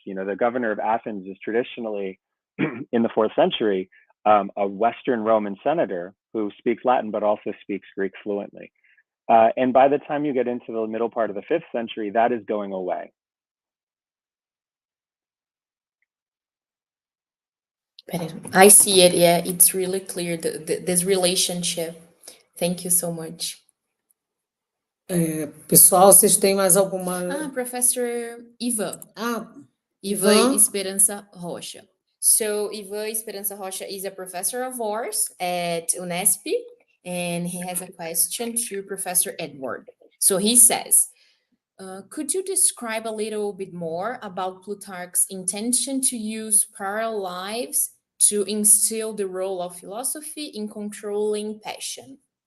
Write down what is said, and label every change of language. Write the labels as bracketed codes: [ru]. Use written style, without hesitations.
[en] The governor of Athens is traditionally in the 4th century a Western Roman senator who speaks Latin but also speaks Greek fluently. And by the time you get into the middle part of the 5th century, that is going away. I see it. Yeah, it's really clear, this relationship. Thank you so much. [pt] Pessoal, vocês têm mais alguma... Professor Ivan. Ivan Ivan Esperança Rocha. [en] So Ivan Esperança Rocha is a professor of ours at Unesp, and he has a question to Professor Edward. So he says, could you describe a little bit more about Plutarch's intention to use parallel lives to instill the role of philosophy in controlling passion?